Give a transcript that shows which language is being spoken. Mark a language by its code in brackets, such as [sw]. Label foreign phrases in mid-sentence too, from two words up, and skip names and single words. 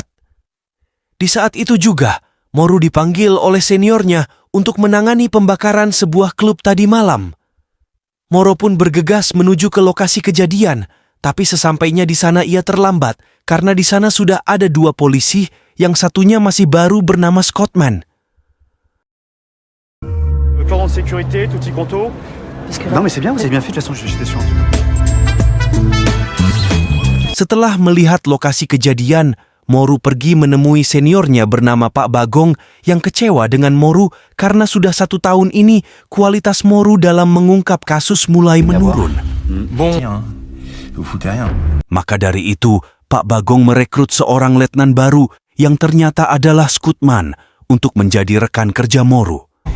[id] Di saat itu juga, Moru dipanggil oleh seniornya untuk menangani pembakaran sebuah klub tadi malam. Moro pun bergegas menuju ke lokasi kejadian, tapi sesampainya di sana ia terlambat karena di sana sudah ada dua polisi, yang satunya masih baru bernama Scottman. [fr] Le cordon de sécurité, [it] tutti quanto. [fr] Non mais c'est bien, vous avez bien fait, de toute façon j'étais sûr. [id] Setelah melihat lokasi kejadian, Moru pergi menemui seniornya bernama Pak Bagong yang kecewa dengan Moru karena sudah 1 tahun ini kualitas Moru dalam mengungkap kasus mulai menurun. Maka dari itu, Pak Bagong merekrut seorang letnan baru yang ternyata adalah Scottman untuk menjadi rekan kerja Moru.